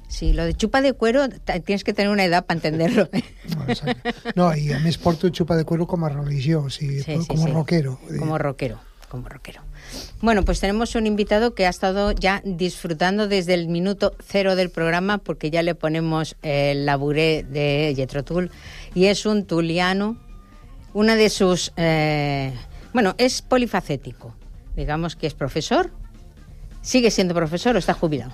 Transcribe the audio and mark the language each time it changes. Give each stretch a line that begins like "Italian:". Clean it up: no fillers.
Spanish: Sí, lo de xupa de cuero tienes que tener una edad para entenderlo.
Catalan: No, i a més porto xupa de cuero com a religió, o sigui, sí.
Spanish: Rockero. Como rockero. Bueno, pues tenemos un invitado que ha estado ya disfrutando desde el minuto cero del programa, porque ya le ponemos el laburé de Jethro Tull, y es un tuliano, una de sus... Bueno, es polifacético. Digamos que es profesor. ¿Sigue siendo profesor o está jubilado?